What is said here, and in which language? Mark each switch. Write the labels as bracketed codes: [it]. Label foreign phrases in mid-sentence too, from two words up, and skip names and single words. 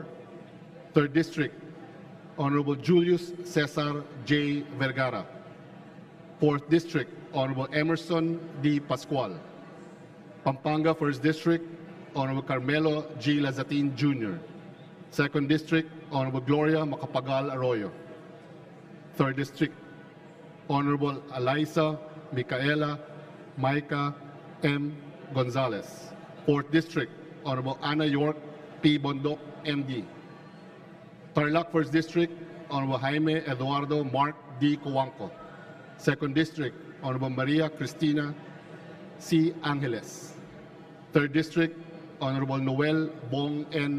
[en] 3rd District, Honorable Julius Cesar J. Vergara. 4th District, Honorable Emerson D. Pascual. Pampanga 1st District, Honorable Carmelo G. Lazatin Jr. 2nd District, Honorable Gloria Macapagal Arroyo. 3rd District, Honorable Eliza Micaela Maica M. Gonzalez. 4th District, Honorable Anna York P. Bondok, MD. Tarlac 1st District, Honorable Jaime Eduardo Mark D. Coanco. 2nd District, Honorable Maria Cristina C. Angeles. 3rd District, Honorable Noel Bong N.